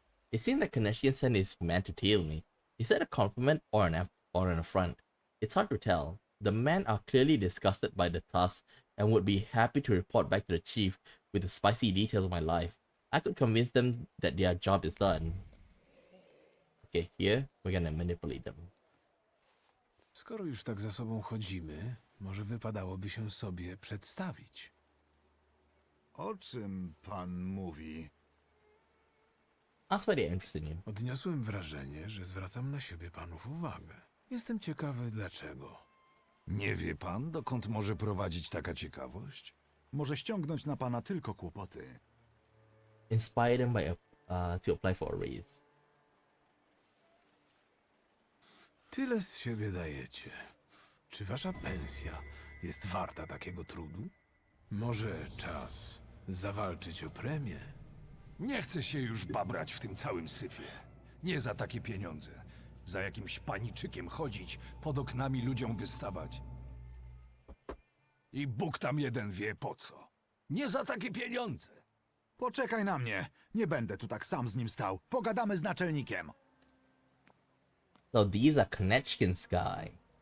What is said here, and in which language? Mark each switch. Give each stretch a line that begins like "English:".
English: It seems that Konechkin sent his man to tail me. Is that a compliment or an affront? It's hard to tell. The men are clearly disgusted by the task and would be happy to report back to the chief with the spicy details of my life. I could convince them that their job is done. Okay, here we're gonna manipulate them.
Polish: Skoro już tak za sobą chodzimy, może wypadałoby się sobie przedstawić. O czym pan mówi?
English: Ask why they're interested in you.
Polish: Odniosłem wrażenie, że zwracam na siebie panów uwagę. Jestem ciekawy dlaczego. Nie wie pan, dokąd może prowadzić taka ciekawość? Może ściągnąć na pana tylko kłopoty.
English: Inspire them by to apply for a raise.
Polish: Tyle z siebie dajecie. Czy wasza pensja jest warta takiego trudu? Może czas zawalczyć o premię? Nie chcę się już babrać w tym całym syfie. Nie za takie pieniądze. Za jakimś paniczykiem chodzić, pod oknami ludziom wystawać. I Bóg tam jeden wie po co. Nie za takie pieniądze. Poczekaj na mnie. Nie będę tu tak sam z nim stał. Pogadamy z naczelnikiem.
English: So these are Konechkin's guy.